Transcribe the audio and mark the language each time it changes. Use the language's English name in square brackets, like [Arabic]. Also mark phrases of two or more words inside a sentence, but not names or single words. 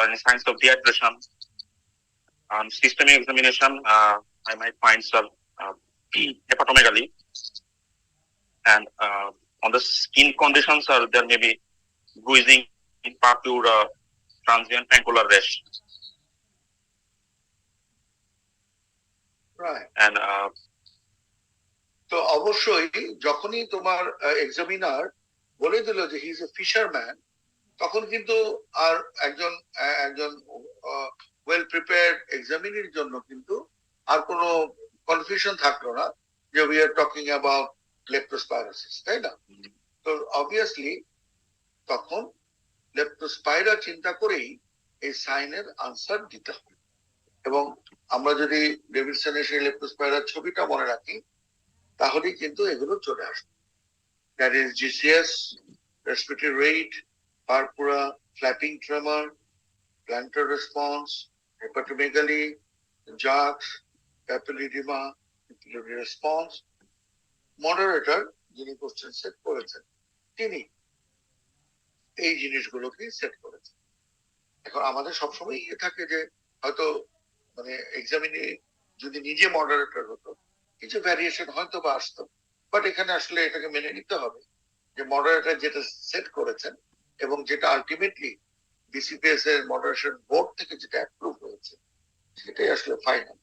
[English] Any signs of dehydration. On systemic examination, I might find, sir, hepatomegaly. And on the skin conditions, sir, there may be bruising, purpura, transient angular rash. Right. And [Bangla] তো অবশ্যই যখনই তোমার এক্সামিনার বলে দিল যে [English] he is a fisherman, [Bangla] তখন কিন্তু আর একজন একজন [English] well prepared [Bangla] এক্সামিনির জন্য কিন্তু আর কোনো কনফিউশন থাকলো না যে [English] we are talking about leptospirosis, [Bangla] তাই না? তো অবভিয়াসলি তখন লেপ্টোস্পাইরা চিন্তা করেই এই সাইনের আনসার দিতে হবে। এবং আমরা যদি ডেভিডসনের সেই লেপ্টোস্পাইরার ছবিটা মনে রাখি, তাহলেই কিন্তু এগুলো চলে আসবে। [English] That is GCS, respiratory rate, purpura, flapping tremor, plantar response, hepatomegaly, JAX, papilledema, pupillary response. [Bangla] মডারেটর যিনি কোশ্চেন সেট করেছেন, তিনি এই জিনিসগুলোকে সেট করেছেন। এখন আমাদের সবসময় ইয়ে থাকে যে হয়তো মানে এক্সামিনে যদি নিজে মডারেটর হতো, কিছু ভ্যারিয়েশন হয়তো বা আসতো, বাট এখানে আসলে এটাকে মেনে নিতে হবে যে মডারেটর যেটা সেট করেছেন এবং যেটা আলটিমেটলি বিসিপিএস এর [English] moderation board [Bangla] থেকে যেটা অ্যাপ্রুভ হয়েছে, সেটাই আসলে ফাইনাল।